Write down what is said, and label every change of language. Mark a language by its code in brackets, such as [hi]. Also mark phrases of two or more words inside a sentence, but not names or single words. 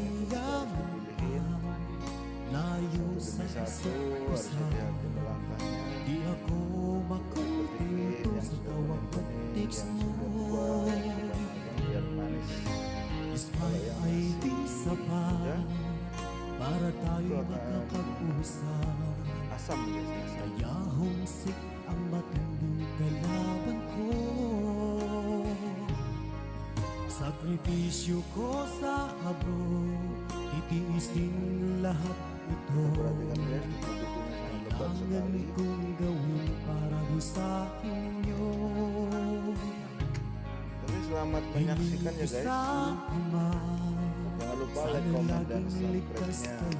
[id] Kita harus dipilihin satu demi satu, harus hati-hati melangkahnya. Petikin yang sudah bening, yang sudah buah, biar manis. Kalau yang masih muda, itu akan asam guys, [tl] ang matinding kalaban ko. Sakripisyo ko sa abroad, titiisin lahat ito. [id] Perhatikan guys, dukunya sangat lebat sekali. [tl] Kung gawin para di sa inyo. [id] Tapi selamat menyaksikan ya guys. Jangan lupa like, comment, dan subscribe-nya.